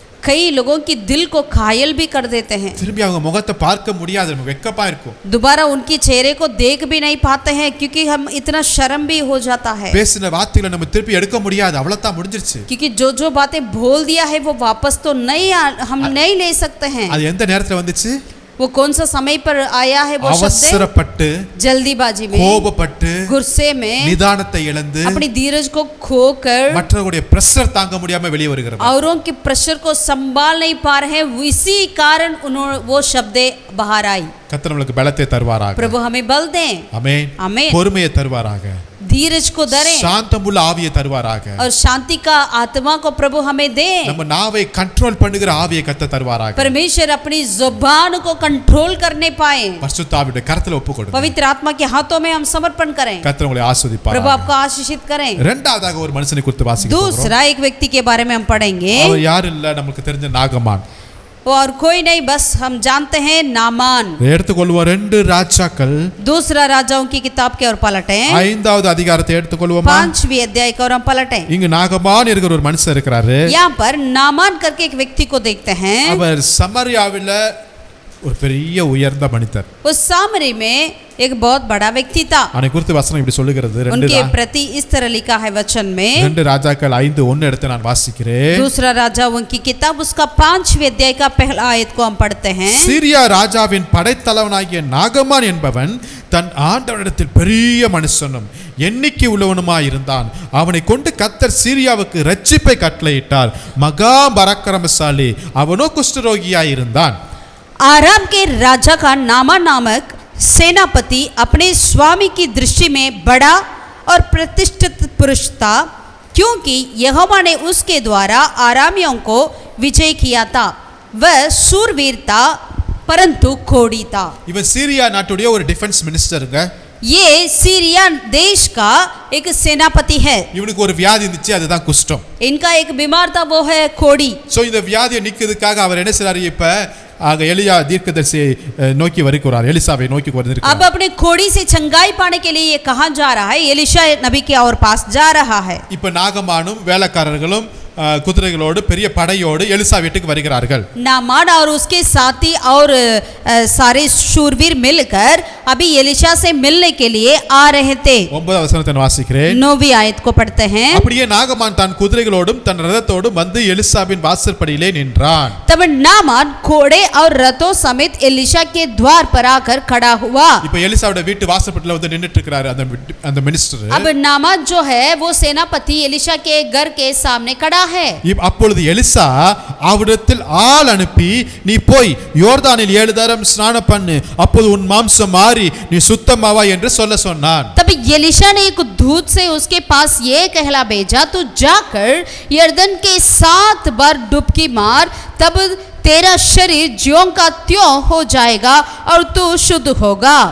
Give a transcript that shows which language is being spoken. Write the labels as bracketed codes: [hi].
[hi] कई लोगों की दिल को घायल भी कर देते हैं। [ta] திரும்பி அவங்க முகத்தை பார்க்க முடியாது, நமக்கு வெக்கப்பா இருக்கும். [hi] दोबारा उनकी चेहरे को देख भी नहीं पाते हैं क्योंकि हम इतना शर्म भी हो जाता है। [ta] பேசின வார்த்தைகளை நம்ம திருப்பி எடுக்க முடியாது, அவ்வளவுதான் முடிஞ்சிருச்சு. [hi] क्योंकि जो बातें बोल दिया है वो वापस तो हम नहीं ले सकते हैं। [ta] அது எந்த நேரத்துல வந்துச்சு? [hi] वो कौन सा समय पर आया है वो शब्द? [ta] அவசரப்பட்டு, [hi] जल्दीबाजी में, [ta] கோபப்பட்டு, [hi] गुस्से में, [ta] நிதானத்தை இழந்து, [hi] अपनी धीरज को खोकर, [ta] மற்றவருடைய பிரஷர் தாங்க முடியாம வெளியே வருகிறார். [hi] औरों के प्रेशर को संभाल नहीं पा रहे हैं, इसी कारण उन्होंने वो शब्दें बाहर आई। [ta] கர்த்தர் நமக்கு பலத்தை தருவாராக. [hi] प्रभु हमें बल दें, [ta] ஆமென். [hi] आमीन। [ta] பொறுமையை தருவாராக, [hi] धीरज को धरें [ta] சாந்தமுள்ள ஆவியை தருவாராக. [hi] और शांति का आत्मा को प्रभु हमें दे। [ta] நம்ம நாவை கண்ட்ரோல் பண்ணுகிற ஆவியை கர்த்தர் தருவாராக. [hi] परमेश्वर अपनी जुबान को कंट्रोल करने पाए, [ta] பரிசுத்த ஆவியுடைய கரத்துல ஒப்பு கொடுங்க. [hi] पवित्र आत्मा के हाथों में हम समर्पण करें। [ta] கர்த்தர் உங்களை ஆசீர்வதிப்பார். [hi] प्रभु आपको आशीषित करें। [ta] இரண்டாவதாக ஒரு மனுஷனை குறித்து வாசிக்க போகிறோம். [hi] दूसरा एक व्यक्ति के बारे में हम पढ़ेंगे। [ta] அவர் யார் இல்ல, நமக்கு தெரிஞ்ச நாகமான். [hi] और कोई नहीं, बस हम जानते हैं नामान। [ta] எடுத்துக்கொள்வோம் 2 ராஜாக்கள் [hi] दूसरा राजाओं की किताब के और पलटें, [ta] 5வது அதிகாரத்தை எடுத்துக்கொள்வோமா? [hi] 5वीं अध्याय का और हम पलटें। [ta] இங்க நாகமான் என்கிற ஒரு மனுஷன் இருக்கிறாரு. [hi] यहाँ पर नामान करके एक व्यक्ति को देखते हैं। [ta] அவர் சமரியாவில ஒரு பெரிய உயர்ந்த மனிதர். [hi] उस सामरी में एक बहुत बड़ा व्यक्ति था। [ta] அவனை குறித்து வசனம் இப்படி சொல்லுகிறது. [hi] उनके प्रति इस तरह लिखा है वचन में। [ta] 2 ராஜாக்கள் 5:1 எடுத்து நான் வாசிக்கிறேன். [hi] दूसरा राजाओं की किताब उसका 5वें अध्याय का पहला आयत को हम पढ़ते हैं। [ta] சீரியா ராஜாவின் படைத்தலைவனாகிய நாகமான் என்பவன் தன் ஆண்டவனிடத்தில் பெரிய மனுஷனும் எண்ணிக்கை உள்ளவனுமாய் இருந்தான். அவனை கொண்டு கர்த்தர் சீரியாவுக்கு ரட்சிப்பை கட்டளையிட்டார். மகா பராக்கிரமசாலி, அவனோ குஷ்டரோகியாய் இருந்தான். [hi] आराम के राजा का नामक सेनापति अपने स्वामी की दृष्टि में बड़ा और प्रतिष्ठित पुरुष था, क्योंकि यहोवा ने उसके द्वारा आरामियों को विजय किया था। वह शूरवीर था परंतु खोड़ी था। [ta] இவன் சீரியா நாட்டுடைய ஒரு டிஃபென்ஸ் மினிஸ்டருங்க. [hi] ये सीरिया देश का एक सेनापति है। [ta] இவனுக்கு ஒரு வியாதி இருந்துச்சு, அதுதான் குஷ்டம். [hi] इनका एक बीमार था, वो है खोड़ी। [ta] சோ இந்த வியாதியை நீக்கிறதுக்காக அவர் என்ன செய்றாரு? இப்ப ஆக எலியா தீர்க்கதரிசியை நோக்கி வருகிறார், எலிசாவை நோக்கி வருகிறார். [hi] अब अपने खोड़ी से चंगाई पाने के लिए ये कहां जा रहा है? एलिशा नबी के और पास जा रहा है। [ta] இப்ப நாகமானும் வேலைக்காரர்களும் குதிரைகளோடு பெரிய படையோடு எலிசா வீட்டுக்கு வருகிறார்கள். [hi] नामान और उसके साथी और सारे शूरवीर मिलकर अभी एलिशा से मिलने के लिए आ रहे थे। [ta] 9வது வசனத்தை வாசிக்கிறேன். [hi] 9वीं आयत को पढ़ते हैं। [ta] அப்படியே நாகமான் தன் குதிரைகளோடும் தன் ரதத்தோடும் வந்து எலிசாவின் வாசற்படியிலே நின்றான். [hi] तब नामान घोड़े और रथों समेत एलिशा के द्वार पर आकर खड़ा हुआ। [ta] இப்ப எலிசாவோட வீட்டு வாசற்படியில வந்து நின்னுட்டு இருக்காரு அந்த மினிஸ்டர். [hi] अब नामान जो है वो सेनापति एलिशा के घर के सामने खड़ा है। [ta] அப்பொழுது எலிசா அவரிடத்தில் ஆள் அனுப்பி, நீ போய் யோர்தானில் 7 தரம் ஸ்நானம் பண்ணு, அப்போது உன் மாம்சம் மாறி நீ சுத்தமாவாய் என்று சொல்ல சொன்னான். [hi] तब एलिशा ने एक दूत से उसके पास ये कहला भेजा, तू जाकर यरदन के 7 बार डुबकी मार, तब तेरा शरीर ज्यों का त्यों हो जाएगा और तू शुद्ध होगा।